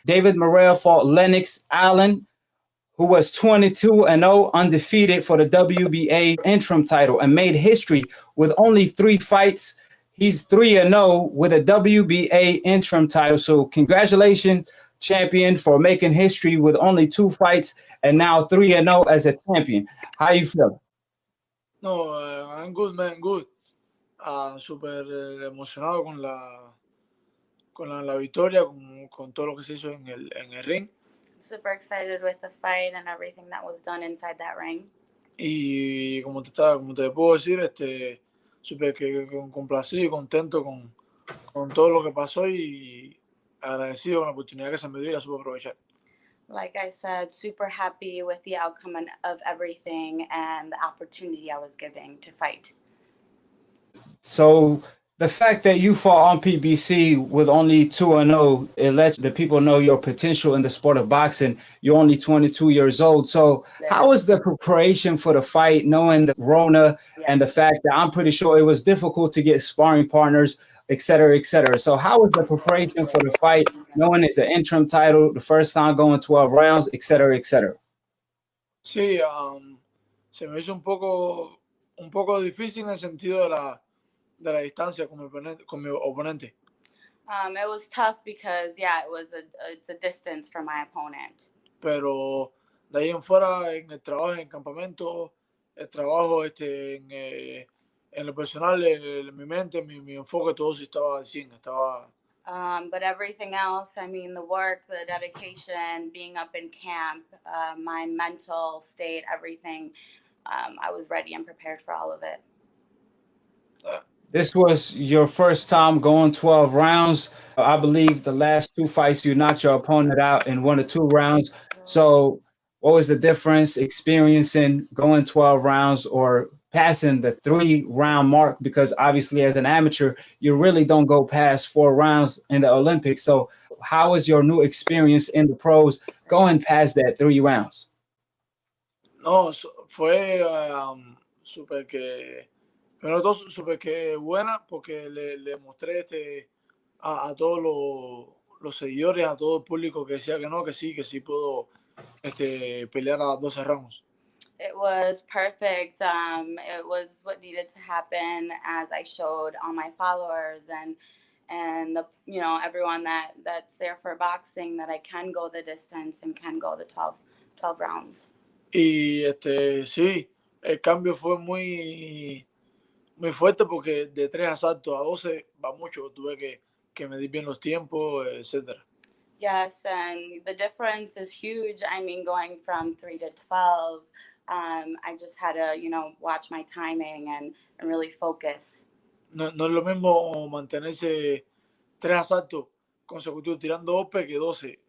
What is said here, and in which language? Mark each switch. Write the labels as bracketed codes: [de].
[en] David Morrell fought Lennox Allen, who was 22-0, undefeated for the WBA interim title and made history with only 3 fights. He's 3-0 with a WBA interim title. So congratulations, champion, for making history with only 2 fights and now 3-0 as a champion. How you feel? No, I'm good, man, good. [es] Súper emocionado con la victoria, con todo lo que se hizo en el ring. [en] Super excited with the fight and everything that was done inside that ring. [es] Y como te puedo decir, súper complacido y contento con todo lo que pasó y agradecido con la oportunidad que se me dio y la supe aprovechar. [en] Like I said, super happy with the outcome of everything and the opportunity I was given to fight. So the fact that you fought on PBC with only 2-0, it lets the people know your potential in the sport of boxing. You're only 22 years old. So how was the preparation for the fight, knowing the Rona and the fact that I'm pretty sure it was difficult to get sparring partners, et cetera, et cetera. So how was the preparation for the fight, knowing it's an interim title, the first time going 12 rounds, et cetera, et cetera? [es] Sí, se me hizo un poco difícil en el sentido de la distancia con mi oponente. [en] It was tough because, it's a distance from my opponent. [es] Pero de ahí en fuera, en el trabajo en el campamento, el trabajo en lo personal, mi mente, mi enfoque, todo sí estaba al 100, estaba... [en] But everything else, I mean, the work, the dedication, being up in camp, my mental state, everything, I was ready and prepared for all of it. This was your first time going 12 rounds. I believe the last 2 fights, you knocked your opponent out in 1 or 2 rounds. So what was the difference experiencing going 12 rounds or passing the 3-round mark? Because obviously as an amateur, you really don't go past 4 rounds in the Olympics. So how was your new experience in the pros going past that 3 rounds? [es] No, fue súper que... Pero todo súper que buena porque le mostré a todos los seguidores, a todo el público que decía que no, que sí puedo pelear a 12 rounds. [en] It was perfect. It was what needed to happen, as I showed all my followers and the, everyone that's there for boxing, that I can go the distance and can go the 12 rounds. [es] Y sí, el cambio fue muy fuerte porque de 3 asaltos a 12 va mucho. Tuve que medir bien los tiempos, etcétera. [en] Yes, and the difference is huge. I mean, going from 3 to 12, I just had to, watch my timing and really focus. [es] No es lo mismo mantenerse 3 asaltos consecutivos tirando golpes que 12.